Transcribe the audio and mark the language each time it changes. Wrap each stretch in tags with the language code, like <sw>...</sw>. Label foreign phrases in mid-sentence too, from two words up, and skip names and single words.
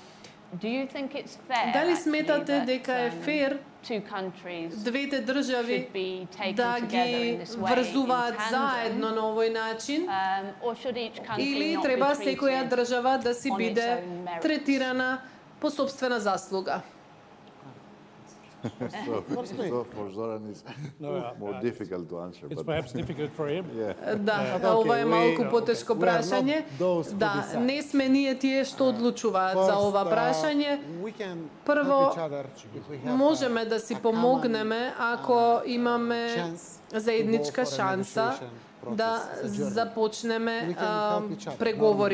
<mk>Дали сметате дека е фер двете држави да ги врзуваат заедно на овој начин, или треба секоја држава да си биде третирана по собствена заслуга?</mk> <en>So for Zoran is more difficult to answer. It's perhaps difficult for him.</en> <mk>Да, ова е малку потешко прашање. Да, не сме ние тие што одлучуваат за ова прашање. Прво, можеме да си помогнеме ако имаме заедничка шанса да започнеме преговори.</mk>